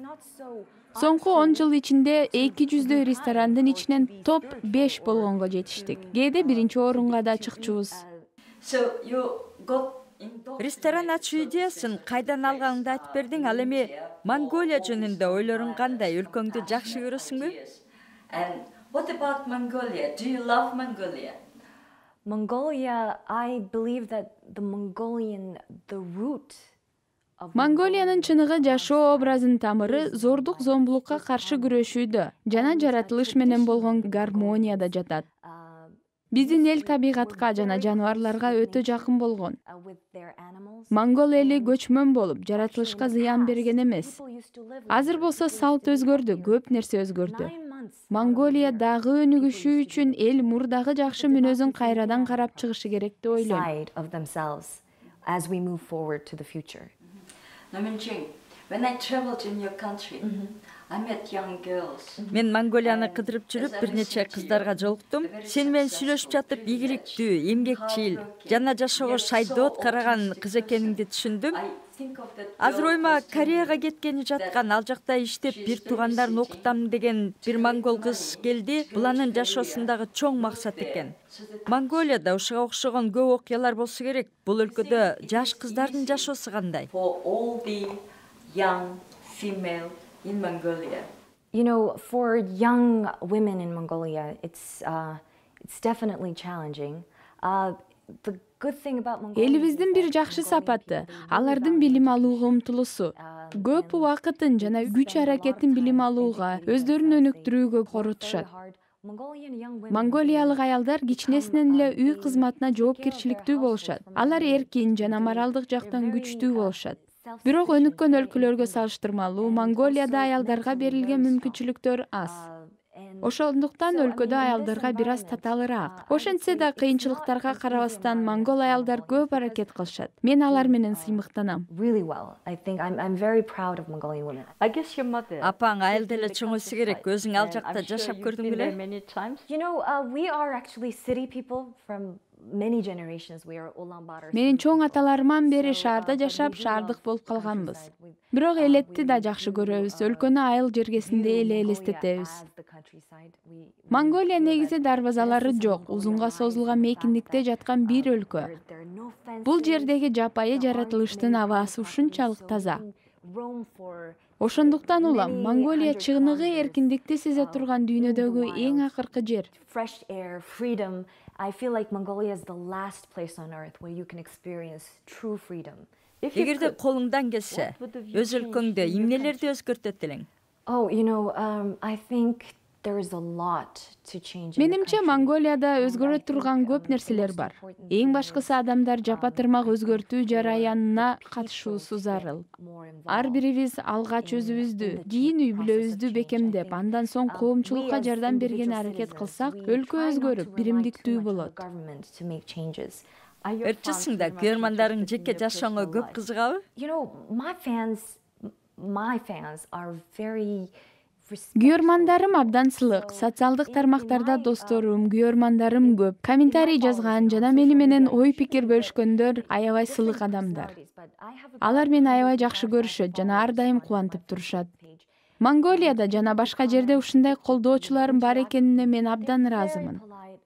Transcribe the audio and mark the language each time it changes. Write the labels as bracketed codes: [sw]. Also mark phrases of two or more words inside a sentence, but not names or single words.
[ky] Соңку 10 жыл ичинде 200 ресторандын ичинен топ 5 болгонго жетиштик. Кээде биринчи орунга да чыкчубуз. Ресторан ачуу идеясын кайдан алганыңды айтып бердиң, ал эми Монголия жөнүндө ойлоруң кандай? Өлкөңдү жакшы көрөсүңбү? [en] And what about Mongolia? Do you love Mongolia? Mongolia, I believe that the root of [ky] Монголиянын чыныгы жашоо образынын тамыры зордук зомбулукка каршы күрөшүүдө жана жаратылыш менен болгон гармонияда жатат. Биздин эл табигатка жана жаныбарларга өтө жакын болгон. Монгол эли көчмөн болуп, жаратылышка зыян берген эмес. Азыр болсо салт өзгөрдү, көп нерсе өзгөрдү. Монголия дагы өнүгүшү үчүн эл мурдагы жакшы мүнөзүн кайрадан карап чыгышы керек деп ойлойм. [en] When I traveled in your country, I met young girls. [ky] Мен Монголияны кыдырып жүрүп, бир нече кыздарга жолуктум. Сен менен сүйлөшүп жатып, ийгиликтүү, эмгекчил жана жашоого шайдоот караган кыз экениңди түшүндүм. Азыр ойма Кореяга кеткени жаткан, ал жакта иштеп бир туугандарын окутам деген бир монгол кыз келди. Бул анын жашоосундагы чоң максат экен. Монголияда ушуга окшогон көп окуялар болсо керек. Бул өлкөдө жаш кыздардын жашоосу кандай? [en] For all the young female in Mongolia. You know, for young women in Mongolia, it's definitely challenging. The good thing about Mongolia. [ky] Элибиздин бир жакшы сапаты алардын билим алууга умтулуусу. Көп убакытын жана күч аракетин билим алууга, өздөрүн өнүктүрүүгө коротушат. Монголиялык аялдар кичинесинен эле үй кызматына жоопкерчиликтүү болушат. Алар эркин жана моралдык жактан күчтүү болушат. Бирок өнүккөн өлкөлөргө салыштырмалуу Монголияда аялдарга берилген мүмкүнчүлүктөр аз. Ошондуктан өлкөдө аялдарга бир аз таталыраак. Ошентсе да кыйынчылыктарга карабастан монгол аялдар көп аракет кылышат. Мен алар менен сыймыктанам. [en] Really well. I think I'm very proud of Mongolian women. I guess your mother. [ky] Апаң айыл деле чоңойсу керек. Өзүң ал жакта жашап көрдүң беле? [en] Many times. You know, we are actually city people from many generations. We are Ulaanbaatar. [ky] Менин чоң аталарыман бери шаарда жашап, шаардык болуп калганбыз. Бирок элетти да жакшы көрөбүз. Өлкөнү айыл жергесинде эле элестетебиз. Монголия негизи дарбазалары жок, узунга созулган мейкиндикте жаткан бир өлкө. Бул жердеги жапайы жаратылыштын абасы ушунчалык таза. Ошондуктан улам Монголия чыгыныгы эркиндикти сезе турган дүйнөдөгү эң акыркы жер. [en] Fresh air, freedom. I feel like Mongolia is the last place on earth where you can experience true freedom. [ky] Эгерде колуңдан келсе, өз өлкөңдө эмнелерди өзгөртөт элең? [en] Oh, you know, I think there is a lot to change. [ky] Менимче Монголияда өзгөрө турган көп нерселер бар. Эң башкысы адамдар жапа тырмак өзгөртүү жараянына катышуусу зарыл. Ар бирибиз алгач өзүбүздү, кийин үй бүлөбүздү бекемдеп, андан соң коомчулукка жардам берген аракет кылсак, өлкө өзгөрүп, биримдиктүү болот. Ырчысың да көрмандарың жеке жашооңо көп кызыгабы? [en] You know, my fans are very [ky] Күйөрмандарым абдан сылык. Социалдык тармактарда досторум, күйөрмандарым көп. Комментарий жазган жана мени менен ой пикир бөлүшкөндөр аябай сылык адамдар. Алар мени аябай жакшы көрүшөт жана ар дайым кубантып турушат. Монголияда жана башка жерде ушундай колдоочуларым бар экенине мен абдан ыраазымын.